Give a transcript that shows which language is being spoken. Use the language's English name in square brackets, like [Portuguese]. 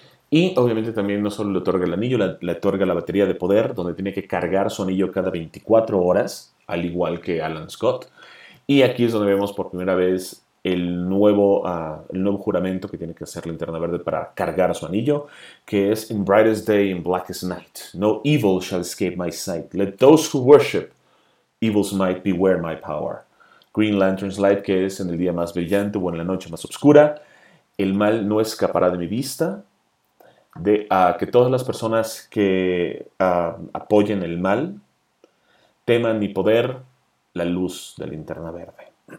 [Spanish] Y obviamente también no solo le otorga el anillo, le otorga la batería de poder, donde tiene que cargar su anillo cada 24 horas, al igual que Alan Scott. Y aquí es donde vemos por primera vez el nuevo juramento que tiene que hacer la Linterna Verde para cargar su anillo, que es: [English] "In brightest day, in blackest night, no evil shall escape my sight. Let those who worship evil's might beware my power." Green Lantern's light, [Spanish] que es: "En el día más brillante o en la noche más oscura, el mal no escapará de mi vista." Que todas las personas que apoyen el mal teman mi poder, la luz de la Linterna Verde.